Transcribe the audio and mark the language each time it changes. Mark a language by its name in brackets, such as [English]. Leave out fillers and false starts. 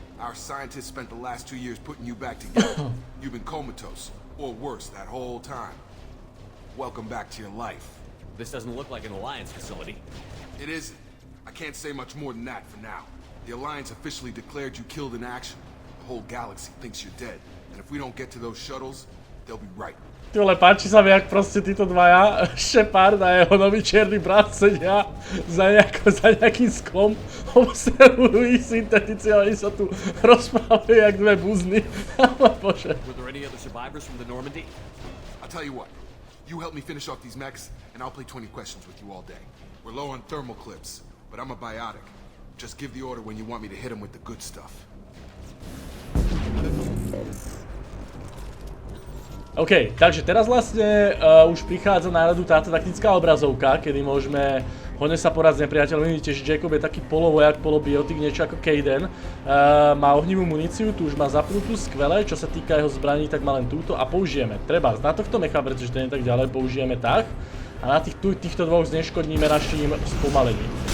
[English] Our scientists spent the last 2 years putting you back together. You've been comatose, or worse, that whole time. Welcome back to your life. This doesn't look like an Alliance facility. It isn't. I can't say much more than that for now. The Alliance officially declared you killed in action. The whole galaxy thinks you're dead. And if we don't get to those shuttles, they'll be right. [Slovak] Ty vole, páči sa mi, jak proste títo dvaja, Sheparda a jeho nový čierny brat sedia za nejakým sklom, observujú ich syntetici a oni sa tu rozprávajú jak dve buzny. Ale bože. [English] Were there any other survivors from the Normandy? I'll tell you what, you help me finish off these mechs, and I'll play 20 questions with you all day. We're low on thermal clips, but I'm a biotic. Just give the order when you want me to hit them with the good stuff. [Slovak] OK, takže teraz vlastne už prichádza na radu táto taktická obrazovka, kedy môžeme hodne sa poráť s nepriateľom. Vidíte, že Jacob je taký polovojak, polobiotik, niečo ako Kaden. Má ohnivú muníciu, tu už má zapnutú, skvelé. Čo sa týka jeho zbraní, tak má len túto a použijeme. Treba na tohto mecha, pretože to nie je tak ďalej, použijeme tak. A na týchto dvoch zneškodníme naším spomalením.